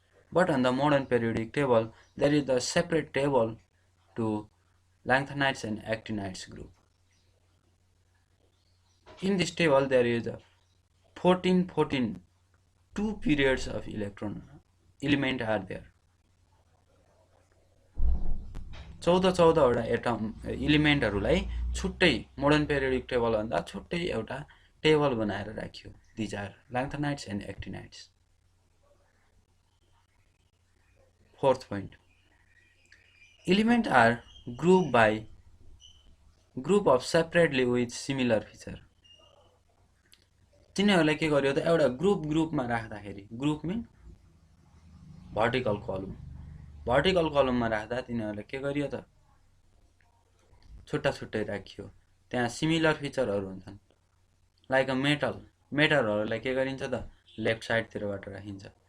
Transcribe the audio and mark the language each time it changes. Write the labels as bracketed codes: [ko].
[en] But on the modern periodic table, there is a separate table to lanthanides and actinides group. In this table, there is a 14, 2 periods of element are there. [ne] 14 वटा atom इलिमेन्टहरुलाई छुट्टै modern periodic table भन्दा छुट्टै एउटा table बनाएर राखियो. [en] These are lanthanides and actinides. Fourth point. Elements are grouped by group of separately with similar feature. [ne] तिनीहरुलाई के गरियो त एउटा ग्रुपमा राख्दाखेरि ग्रुप मिन vertical column राख्दा तिनीहरुलाई के गरियो त छुट्टा राखियो. त्यहाँ सिमिलर फिचरहरु हुन्छन्. लाइक अ मेटलहरुलाई के गरिन्छ त लेफ्ट साइड तिरबाट राखिन्छ.